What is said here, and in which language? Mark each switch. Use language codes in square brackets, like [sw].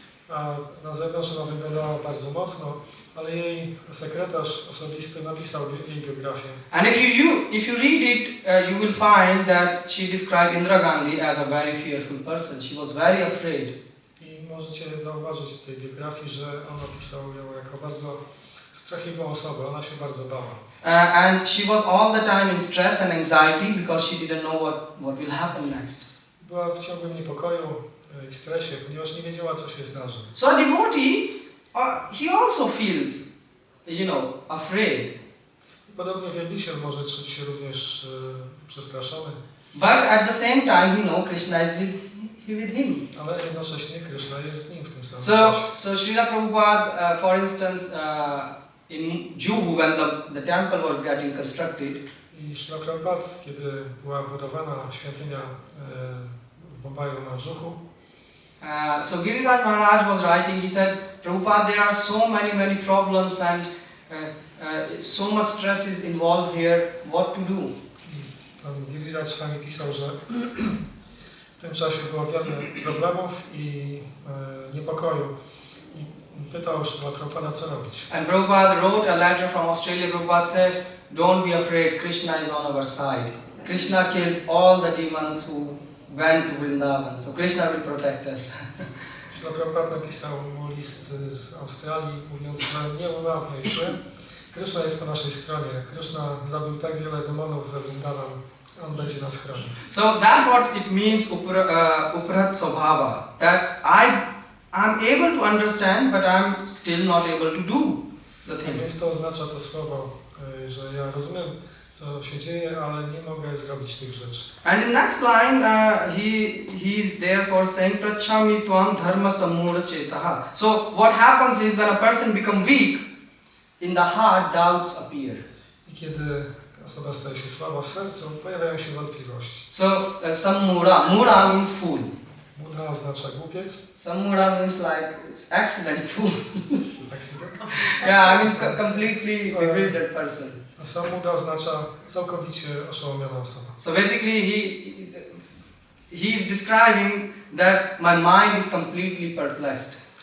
[pl] A na zewnątrz ona wyglądała bardzo mocno, ale jej sekretarz osobisty napisał jej biografię. [en] And if you read it, you will find that she described Indira Gandhi as a very fearful person. She was very afraid. [pl] I możecie zauważyć w tej biografii, że on opisał ją jako bardzo strachliwą osobę. Ona się bardzo bała. [en] And she was all the time in stress and anxiety because she didn't know what will happen next. [pl] Była w ciągłym niepokoju i w stresie, ponieważ nie wiedziała, co się zdarzy. [en] So a devotee, he also feels, afraid. [pl] I podobnie wielbiciel może czuć się również przestraszony. [en] But at the same time, Krishna is with him. [pl] Ale jednocześnie Krishna jest z nim w tym samym [en] So [pl] czasie. [en] Srila Prabhupada, for instance, in Juhu, when the temple was getting constructed, [pl] I Srila Prabhupada, kiedy była budowana świątynia w Bombaju na Juhu, [en] so Giriraj Maharaj was writing, he said, Prabhupada, there are so many problems and so much stress is involved here, what to do? [pl] i tam Giriraj Swami pisał, że w W tym czasie było wiele problemów i niepokoju. I pytał Śrīla Prabhupada, co robić. [en] And Prabhupada wrote a letter from Australia. Prabhupada said, don't be afraid, Krishna is on our side. Krishna killed all the demons who went to Vrindavan, so Krishna will protect us. [pl] Śrīla Prabhupada napisał mu list z Australii, mówiąc, że nie obawiaj się, Krishna jest po naszej stronie. Krishna zabił tak wiele demonów we Vrindavan, on będzie nas chronił. [en] So that's what it means uparat svabhava, that I'm able to understand, but I'm still not able to do the [pl] Więc [en] things. [pl] to oznacza to słowo, że ja rozumiem, co się dzieje, ale nie mogę zrobić tych rzeczy. [en] And in next line, he's therefore saying, [sa] Prachami tvam dharma sammura chetaha. [en] So what happens is when a person becomes weak, in the heart doubts appear. [pl] I kiedy osoba staje się słaba w sercu, pojawiają się wątpliwości. [en] So sammura, mura means fool. [pl] Buddha oznacza głupiec. [en] Sammura means like excellent fool. [pl] Akcydent. [en] Yeah, I mean completely bewildered person. [pl] A sam Buddha oznacza całkowicie oszołomiona osoba. [en] So basically he's describing that my mind is completely perplexed.